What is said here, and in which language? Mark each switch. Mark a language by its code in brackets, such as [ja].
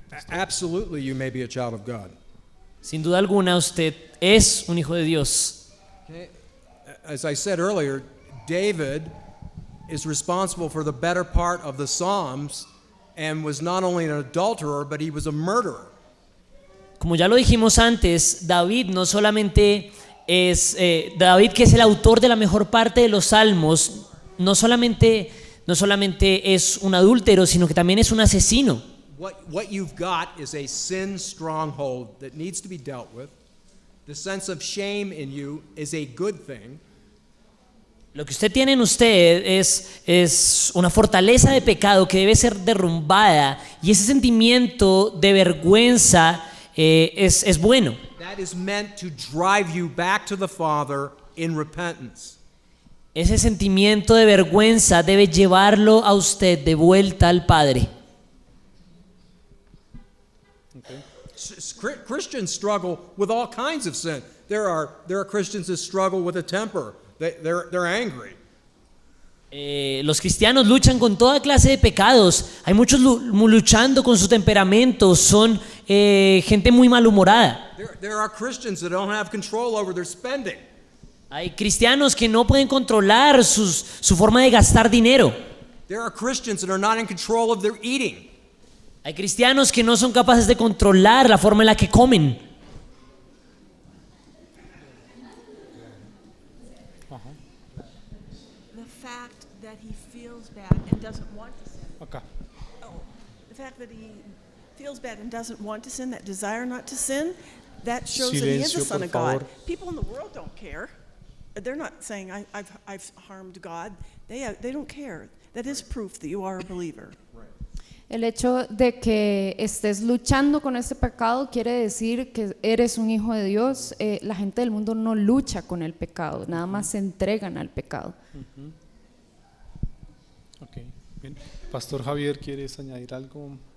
[en] Absolutely, you may be a child of God. [es] Sin duda alguna, usted es un hijo de Dios. [en] Okay? As I said earlier, David is responsible for the better part of the Psalms and was not only an adulterer, but he was a murderer. [es] Como ya lo dijimos antes, David no solamente es David, que es el autor de la mejor parte de los salmos, no solamente es un adúltero, sino que también es un asesino. [en] What you've got is a sin stronghold that needs to be dealt with. The sense of shame in you is a good thing. [es] Lo que usted tiene en usted es una fortaleza de pecado que debe ser derrumbada, y ese sentimiento de vergüenza es bueno. [en] That is meant to drive you back to the Father in repentance. [es] Ese sentimiento de vergüenza debe llevarlo a usted de vuelta al Padre. [en] Christians struggle with all kinds of sin. There are Christians that struggle with a temper. They're angry. [es] Los cristianos luchan con toda clase de pecados. Hay muchos luchando con su temperamento. Son gente muy malhumorada. [en] There are Christians that don't have control over their spending. [es] Hay cristianos que no pueden controlar su forma de gastar dinero. [en] There are Christians that are not in control of their eating. [es] Hay cristianos que no son capaces de controlar la forma en la que comen. [en] The fact that he feels bad and doesn't want to sin. [es] Acá. [en] The fact that he feels bad and doesn't want to sin, that desire not to sin, that shows that he is [es] Silencio, [en] a son [es] por [en] of God. [es] favor. [en] People in the world don't care. They're not saying I've harmed God. They don't care. That is proof that you are a believer. [es] El hecho de que estés luchando con este pecado quiere decir que eres un hijo de Dios. La gente del mundo no lucha con el pecado, nada más se entregan al pecado. Ok, bien. Pastor Javier, ¿quieres añadir algo?